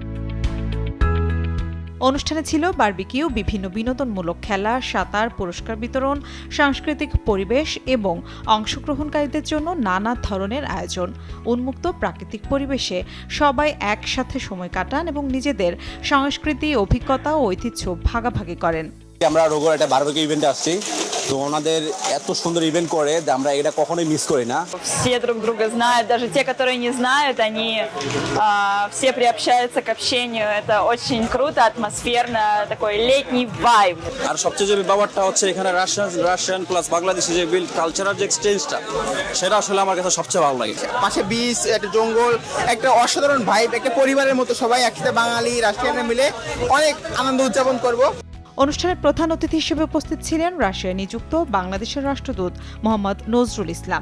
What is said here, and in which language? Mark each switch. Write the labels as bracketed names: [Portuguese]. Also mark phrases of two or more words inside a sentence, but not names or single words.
[Bangla] অনুষ্ঠানে ছিল বারবিকিউ, বিভিন্ন বিনোদনমূলক খেলা, সাঁতার, পুরস্কার বিতরণ, সাংস্কৃতিক পরিবেশ এবং অংশগ্রহণকারীদের জন্য নানা ধরনের আয়োজন। উন্মুক্ত প্রাকৃতিক পরিবেশে সবাই একসাথে সময় কাটান এবং নিজেদের সংস্কৃতি, অভিজ্ঞতা ও ঐতিহ্য ভাগাভাগি করেন। আমরা রোগোর একটা বারবিকিউ ইভেন্টে আসছি, তো ওনাদের এত সুন্দর ইভেন্ট করে আমরা এটা কখনোই মিস করি না। [Russian] Все друг друга знают, даже те, которые не знают, они все приобщаются к общению. Это очень круто, атмосферно, такой летний вайб। [Bangla] আর সবচেয়ে যে ব্যাপারটা হচ্ছে এখানে রাশিয়ান প্লাস বাংলাদেশি যে [English] build cultural [Bangla] যে এক্সচেঞ্জটা, সেটা আসলে আমার কাছে সবচেয়ে ভালো লাগে। পাশে বিচ, একটা জঙ্গল, একটা অসাধারণ ভাইব, একটা পরিবারের মতো সবাই একসাথে বাঙালি রাশিয়ানরা মিলে অনেক আনন্দ উদযাপন করব। অনুষ্ঠানের প্রধান অতিথি হিসেবে উপস্থিত ছিলেন রাশিয়ায় নিযুক্ত বাংলাদেশের রাষ্ট্রদূত মোহাম্মদ নজরুল ইসলাম।